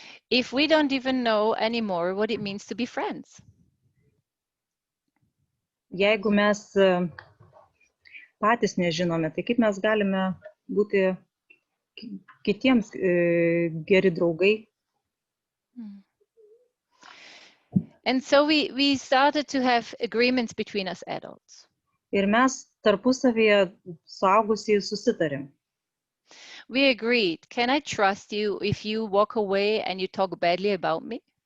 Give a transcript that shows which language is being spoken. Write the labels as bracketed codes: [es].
[en] If we don't even know anymore what it means to be friends. [lt] Jeigu mes patys nežinome, tai kaip mes galime būti kitiems geri draugai. [en] And so we started to have agreements between us adults. [lt] Ir mes tarpusavyje suaugusieji susitarėm. [en] We agreed, can I trust you if you walk away and you talk badly about me?